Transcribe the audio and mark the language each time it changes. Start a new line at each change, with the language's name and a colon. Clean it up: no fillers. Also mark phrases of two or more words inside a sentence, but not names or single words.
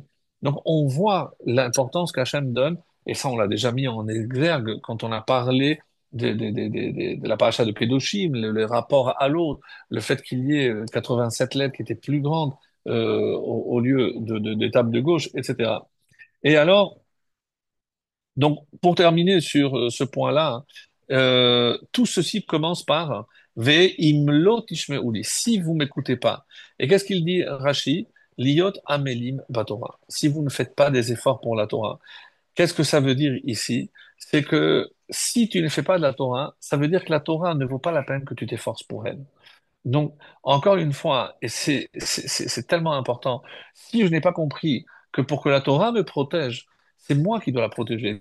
French: Donc on voit l'importance qu'Hachem donne, et ça on l'a déjà mis en exergue quand on a parlé de la paracha de Kedoshim, le rapport à l'autre, le fait qu'il y ait 87 lettres qui étaient plus grandes au lieu des tables de gauche, etc. Et alors, donc, pour terminer sur ce point-là, tout ceci commence par
Hebrew: ואם לא תשמעו לי,
French: si vous m'écoutez pas. Et qu'est-ce qu'il dit, Rashi?
Hebrew: להיות עמלים בתורה.
French: Si vous ne faites pas des efforts pour la Torah. Qu'est-ce que ça veut dire ici? C'est que si tu ne fais pas de la Torah, ça veut dire que la Torah ne vaut pas la peine que tu t'efforces pour elle. Donc, encore une fois, et c'est tellement important, si je n'ai pas compris que pour que la Torah me protège, c'est moi qui dois la protéger.